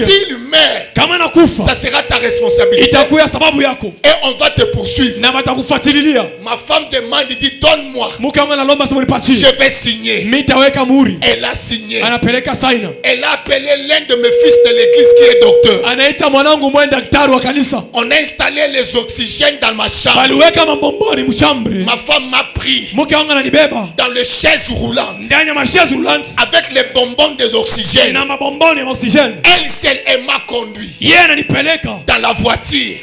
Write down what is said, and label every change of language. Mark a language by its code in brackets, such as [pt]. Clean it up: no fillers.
[fr] s'il meurt, [sw] kama nakufa [fr] ça sera ta responsabilité. [sw] itakuwa sababu yako [fr] Et on va te poursuivre. [sw] na batakufuatilia. [fr] Ma femme demande, il dit, donne-moi. [sw] Mke wangu analomba sema nipatie. [fr] Je vais signer. [sw] Mimi nitaweka muhuri. [fr] Elle a signé. [sw] Anapeleka saina. [fr] Elle a appelé l'un de mes fils de l'église qui est docteur. [sw] Anaita mwanangu mwe daktari wa kanisa. [fr] On a installé les oxygènes dans ma chambre. [sw] Baliweka mabomboni mshambre. [fr] Ma femme m'a pris [sw] Mke wangu ananibeba [fr] dans le chaise roulante [sw] ndani ya mashezi rulanti [fr] avec les bonbons des oxygènes. [sw] na mabomboni ya oksijeni. [fr] Elle seule, elle m'a conduit [sw] Yeye ananipeleka [fr] dans la voiture.